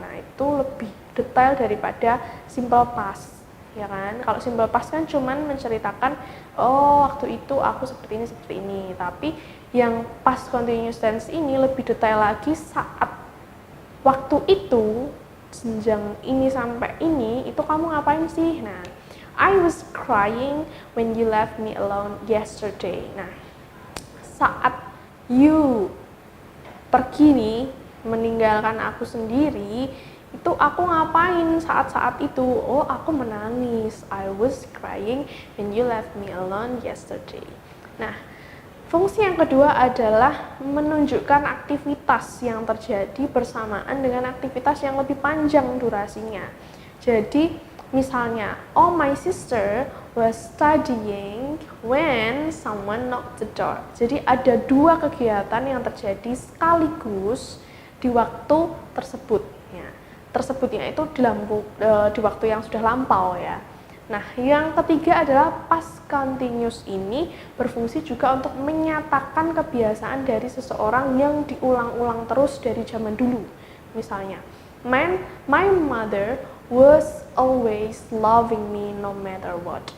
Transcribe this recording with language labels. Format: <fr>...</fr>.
<id>Nah, itu lebih detail daripada simple past, ya kan? Kalau simple past kan cuman menceritakan, oh waktu itu aku seperti ini. Tapi yang past continuous tense ini lebih detail lagi, saat waktu itu, senjang ini sampai ini, itu kamu ngapain sih?</id> <en>Nah, I was crying when you left me alone yesterday.</en> <id>Nah, saat you pergi nih, meninggalkan aku sendiri, itu aku ngapain saat-saat itu? Oh, aku menangis.</id> <en>I was crying when you left me alone yesterday.</en> <id>Nah, fungsi yang kedua adalah menunjukkan aktivitas yang terjadi bersamaan dengan aktivitas yang lebih panjang durasinya. Jadi, misalnya,</id> <en>oh my sister was studying when someone knocked the door.</en> <id>Jadi ada 2 kegiatan yang terjadi sekaligus di waktu tersebut. Ya, tersebutnya itu di waktu yang sudah lampau ya. Nah, yang ketiga adalah past continuous ini berfungsi juga untuk menyatakan kebiasaan dari seseorang yang diulang-ulang terus dari zaman dulu. Misalnya,</id> <en>my mother was always loving me no matter what.</en>